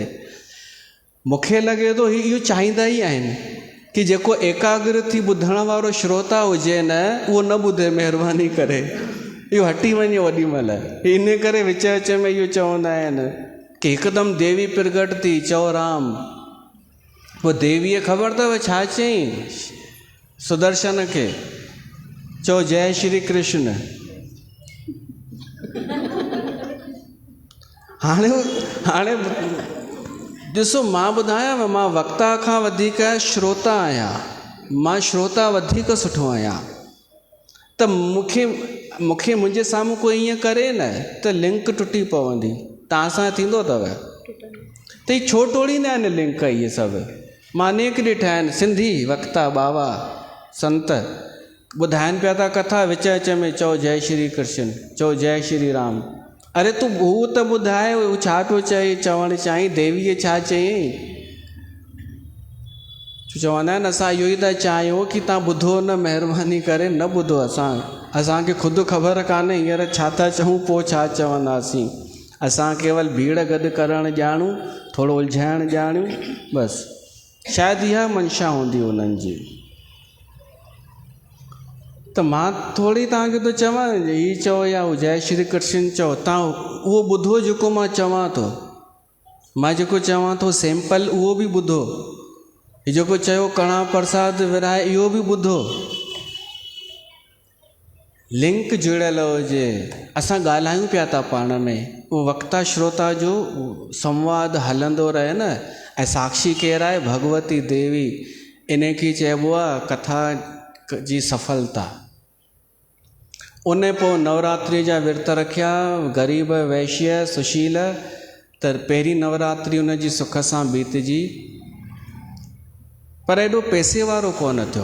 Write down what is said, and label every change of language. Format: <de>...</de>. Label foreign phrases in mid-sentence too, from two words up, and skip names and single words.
<sd>मूंखे लॻे थो इहो चाहींदा ई आहिनि कि जेको एकाग्र थी ॿुधण वारो श्रोता हुजे न, उहो न ॿुधे महिरबानी करे, इहो हटी वञे ओॾी महिल। इन करे विच विच में इहो चवंदा आहिनि कि हिकदमि देवी प्रगट थी, चओ राम, पोइ देवीअ ख़बर अथव छा चयईं सुदर्शन खे, चओ</sd> <hi>जय श्री कृष्ण।</hi> <sd>हाणे ॾिसो, मां ॿुधायांव, मां वक्ता खां वधीक श्रोता आहियां, मां श्रोता वधीक सुठो आहियां। त मूंखे मुंहिंजे साम्हूं कोई ईअं करे न त लिंक टुटी पवंदी। तव्हां सां थींदो अथव त ही छो टोड़ींदा आहिनि लिंक, इहे सभु मां अनेक ॾिठा आहिनि। सिंधी वक्ता बाबा संत ॿुधाइनि पिया था कथा, विच विच में चओ</sd> <hi>जय श्री कृष्ण,</hi> <sd>चओ</sd> <hi>जय श्री राम।</hi> <sd>अरे तूं हू त ॿुधाए, हू छा पियो चई, चवणु चाहीं देवीअ छा चयईं? चवंदा आहिनि असां इहो ई था चाहियूं कि तव्हां ॿुधो न, महिरबानी करे न ॿुधो, असांखे ख़ुदि ख़बर कान्हे हींअर छा था चऊं, पोइ छा चवंदासीं। असां केवल भीड़ गॾु करणु ॼाणूं, थोरो उलझाइणु ॼाणूं, बसि शायदि इहा मंशा हूंदी उन्हनि जी। त मां थोरी तव्हांखे थो चवां हीअ चओ या</sd> <hi>जय श्री कृष्ण</hi> <sd>चओ, तव्हां उहो ॿुधो जेको मां चवां थो। मां जेको चवां थो सैंपल उहो बि ॿुधो, हीअ जेको चयो कणा प्रसाद विराए इहो बि ॿुधो, लिंक जुड़ियल हुजे। असां ॻाल्हायूं पिया था पाण में, उहो वक्ता श्रोता जो संवाद हलंदो रहे न। ऐं साक्षी केरु आहे? भगवती देवी। इन खे चइबो आहे कथा जी सफलता। उन पोइ नवरात्रि जा विर्त रखिया, ग़रीब वैश्य सुशील, त पहिरीं नवरात्रि उन जी सुख सां बीतजी, पर एॾो पैसे वारो कोन थियो।</sd>